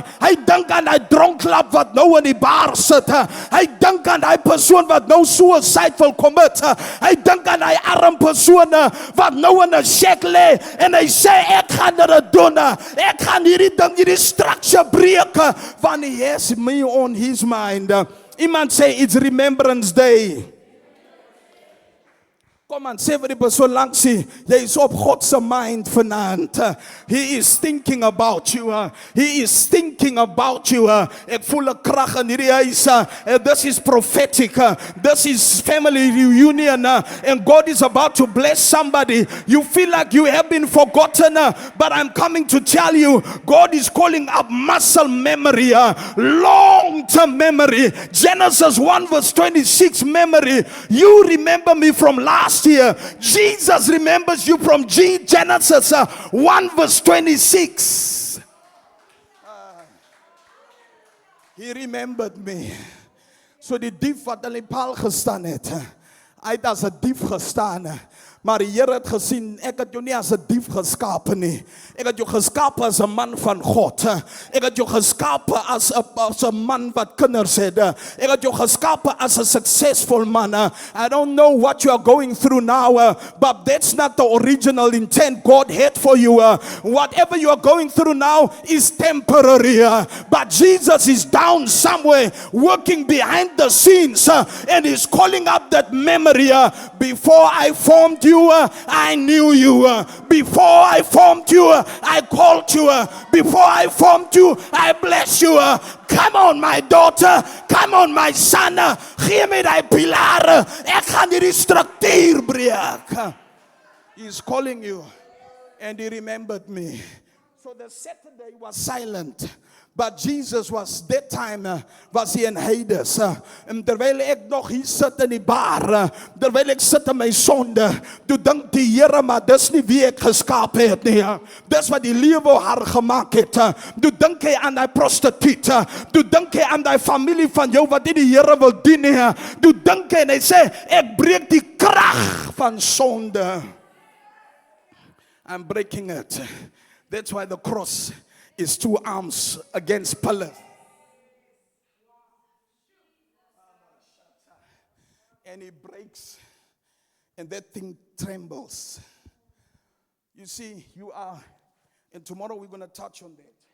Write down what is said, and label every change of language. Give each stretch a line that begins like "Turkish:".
Afrikaans: Hy dink aan die dronklap wat nou in die bar sit. Hy dink aan die persoon wat nou suicide wil commit. Hy dink aan die arm persoon wat nou in 'n shack lê, en hy sê, ek gaan dit doen. Ek gaan hierdie ding, hierdie structure breek, want
English: He has me on His mind.
Afrikaans: Iemand sê,
English: it's Remembrance Day.
Afrikaans: Kom aan, sê vir die persoon langs jy is op God se mind vanaand.
English: He is thinking about you. He is thinking about you.
Afrikaans: Ek voel 'n krag in hierdie huis.
English: This is prophetic. This is family reunion. And God is about to bless somebody. You feel like you have been forgotten, but I'm coming to tell you, God is calling up muscle memory, long-term memory. Genesis 1 verse 26 memory. You remember me from last year. Jesus remembers you from Genesis 1 verse 26. He remembered me.
Afrikaans: So die dief wat in die paal gestaan het, hy het as 'n dief gestaan. Maar die Here het gesien, ek het jou nie as 'n dief geskape nie. Ek het jou geskape as 'n man van God. Ek het jou geskape as 'n man wat kinders het. Ek het jou geskape as 'n successful man.
English: I don't know what you are going through now, but that's not the original intent God had for you. Whatever you are going through now is temporary. But Jesus is down somewhere working behind the scenes and is calling up that memory. Before I formed you, I knew you. Before I formed you, I called you. Before I formed you, I blessed you. Come on, my daughter. Come on, my son.
Afrikaans: Gee my die pilaar. Ek gaan hierdie struktuur breek.
English: He's calling you. And he remembered me. So the Saturday was silent. But Jesus was, that time
Afrikaans: was hy in Hades. En terwyl ek nog hier sit in die bar, terwyl ek sit in my sonde, toe dink die Here, maar dis nie wie ek geskaap het nie. Dis wat die lewe haar gemaak het. Toe dink hy aan die prostituut. Toe dink hy aan die familie van jou wat nie die Here wil dien nie. Toe dink hy en hy sê, ek breek die krag van sonde.
English: I'm breaking it. That's why the cross is 2 arms against pillars. And he breaks, and that thing trembles. You see, you are, and tomorrow we're going to touch on that.